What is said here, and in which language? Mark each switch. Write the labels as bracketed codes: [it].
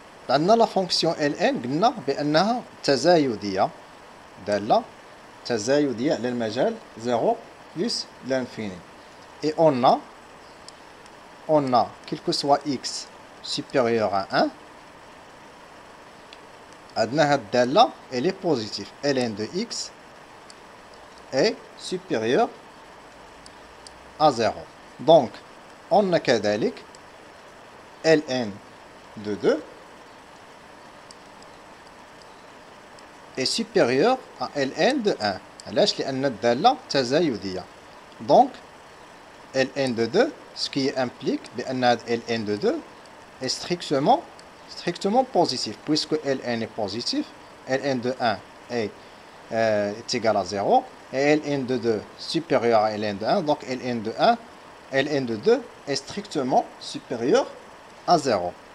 [ar] عندنا [fr] la fonction [ar] ln قلنا بأنها تزايدية، دالة تزايدية على المجال 0 [fr] plus l'infini. Et on a quel que soit x supérieur à 1, [ar] عندنا هاد الدالة [fr] elle est positive. ln de x est supérieur à 0. Donc, on a [ar] كذلك [fr] ln de 2 est supérieur à ln de 1. [ar] علاش؟ لأن الدالة تزايدية. [fr] Donc, ln de 2, ce qui implique [ar] بأن [fr] ln de 2 est strictement positif, puisque ln est positif, ln de 1 est égal à 0, et ln de 2 supérieur à ln de 1, donc ln de 2 est strictement supérieur à 0.